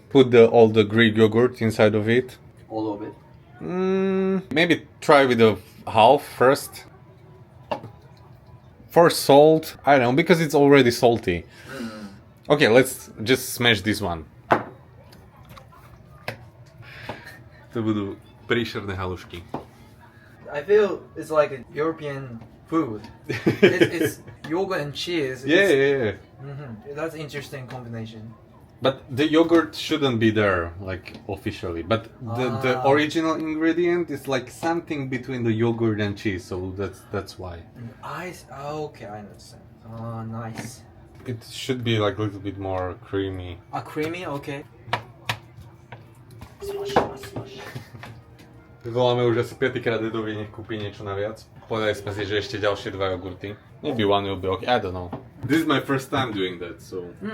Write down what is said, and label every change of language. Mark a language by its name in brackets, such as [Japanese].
[English] Put all the Greek yogurt inside of it. All of it. Maybe try with the half first. For salt, I don't know, because it's already salty. Okay, let's just smash this one. [Slovak] To budú príšerné halušky. [English] I feel it's like a European food. It's yogurt and cheese. Yeah. That's an interesting combination. But the yogurt shouldn't be there, like, officially. But the original ingredient is like something between the yogurt and cheese, so that's why. Okay, I understand. Nice. It should be like a little bit more creamy. Creamy, okay. [Slovak] Voláme už asi 5. krát Edovi, nech kúpi niečo naviac. Povedali sme si, že ešte ďalšie 2 jogurty. [English] Maybe one will be okay, I don't know. This is my first time doing that, so...